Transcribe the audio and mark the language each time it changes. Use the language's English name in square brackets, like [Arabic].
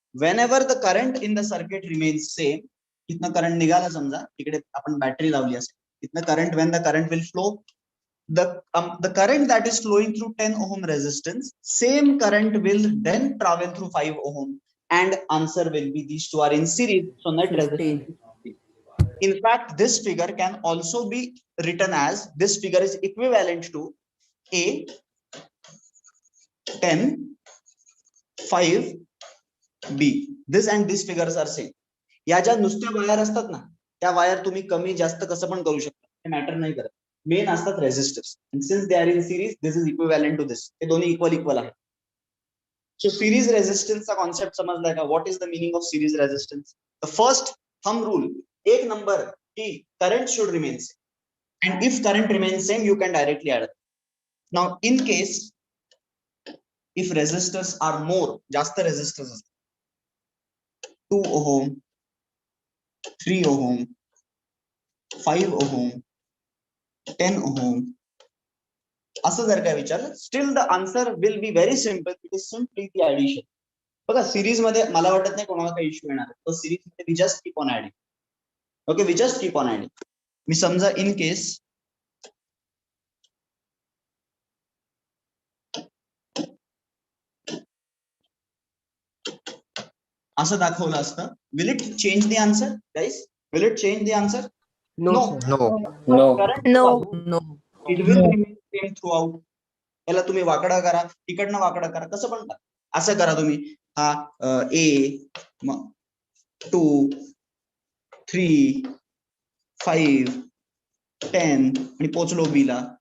[English] Whenever the current in the circuit remains same, [Marathi] इथनं current निघाला समजा, इकडे आपण बॅटरी लावली असेल, इथनं current, [English] when the current will flow, the current that is flowing through 10 ohm resistance, same current will then travel through 5 ohm, and answer will be these two are in series, so net 15. resistance is 15. In fact, this figure can also be written as, this figure is equivalent to A 10 5 B. This and these figures are same. [Marathi] या ज्या नुसत्या wire असतात ना, त्या wire तुम्ही कमी जास्त कसं पण करू शकता. हे मॅटर नाही करत. मेन असतात resistors. [English] Since they are in series this is equivalent to this. [Marathi] हे दोन्ही इक्वल आहे. [English] So series रेझिस्टन्सचा concept समजलाय का? What is the meaning of series resistance? The first thumb rule, एक number की current should remain same. And if current remains same, you can directly add it. Now, in case if resistors are more, just the resistors 2 ohm, 3 ohm, 5 ohm, 10 ohm, [Marathi] असं जर काय विचारलं, [English] still the answer will be very simple. It is simply the addition. [Marathi] बघा series मध्ये मला वाटत नाही कोणाला काही इश्यू येणार. [English] तो सिरीज मध्ये we just keep on adding. Okay, we just keep on adding. [Marathi] मी समजा [English] in case [Marathi] असं दाखवलं असतं, [English] will it change the answer, guys? Will it change the answer? No, No. sir. No. Current No. No. it will remain same throughout. [Marathi] याला तुम्ही वाकडा करा, तिकडनं वाकडा करा, कसं पण करा. असं करा तुम्ही, हा A 2 3 5 10 आणि पोचलो B ला.